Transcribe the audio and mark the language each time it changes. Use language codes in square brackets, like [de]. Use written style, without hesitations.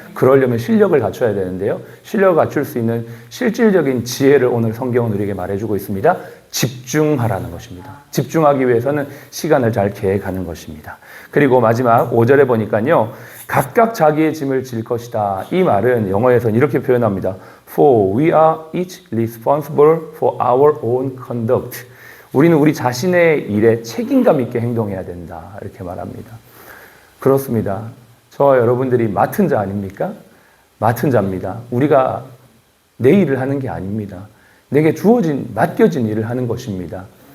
[ko] 그러려면 실력을 갖춰야 되는데요. 실력을 갖출 수 있는 실질적인 지혜를 오늘 성경은 우리에게 말해주고 있습니다. 집중하라는 것입니다. 집중하기 위해서는 시간을 잘 계획하는 것입니다. 그리고 마지막 5절에 보니까요. 각각 자기의 짐을 질 것이다. 이 말은 영어에서는 이렇게 표현합니다. [en] For we are each responsible for our own conduct. [ko] 우리는 우리 자신의 일에 책임감 있게 행동해야 된다. 이렇게 말합니다. 그렇습니다. 저와 여러분들이 맡은 자 아닙니까? 맡은 자입니다. 우리가 내 일을 하는 게 아닙니다. 내게 맡겨진 일을 하는 것입니다.